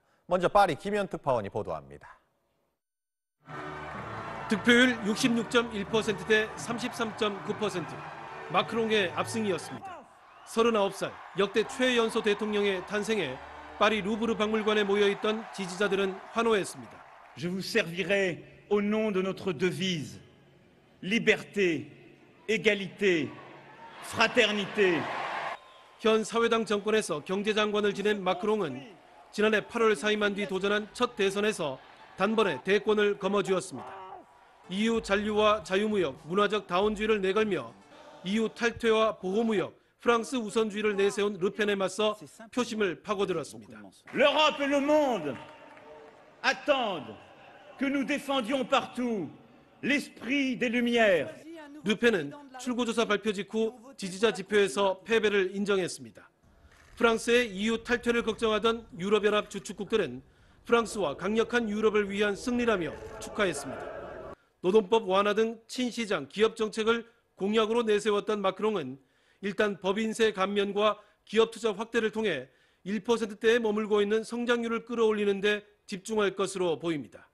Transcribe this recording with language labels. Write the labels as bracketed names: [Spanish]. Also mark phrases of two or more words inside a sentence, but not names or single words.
[Korean] 먼저 파리 김현 특파원이 보도합니다. 득표율 66.1% 대 33.9%, 마크롱의 압승이었습니다. 39살 역대 최연소 대통령의 탄생에 파리 루브르 박물관에 모여있던 지지자들은 환호했습니다. [French] Je vous servirai au nom de notre devise, liberté, égalité, fraternité. [Korean] 현 사회당 정권에서 경제장관을 지낸 마크롱은 지난해 8월 사임한 뒤 도전한 첫 대선에서 단번에 대권을 거머쥐었습니다. EU 잔류와 자유무역, 문화적 다원주의를 내걸며 EU 탈퇴와 보호무역, 프랑스 우선주의를 내세운 르펜에 맞서 표심을 파고들었습니다. [French] L'Europe et le monde attendent que nous défendions partout l'esprit des Lumières. [Korean] 르펜은 출구조사 발표 직후 지지자 지표에서 패배를 인정했습니다. 프랑스의 EU 탈퇴를 걱정하던 유럽연합 주축국들은 프랑스와 강력한 유럽을 위한 승리라며 축하했습니다. 노동법 완화 등 친시장 기업 정책을 공약으로 내세웠던 마크롱은 일단 법인세 감면과 기업 투자 확대를 통해 1%대에 머물고 있는 성장률을 끌어올리는 데 집중할 것으로 보입니다.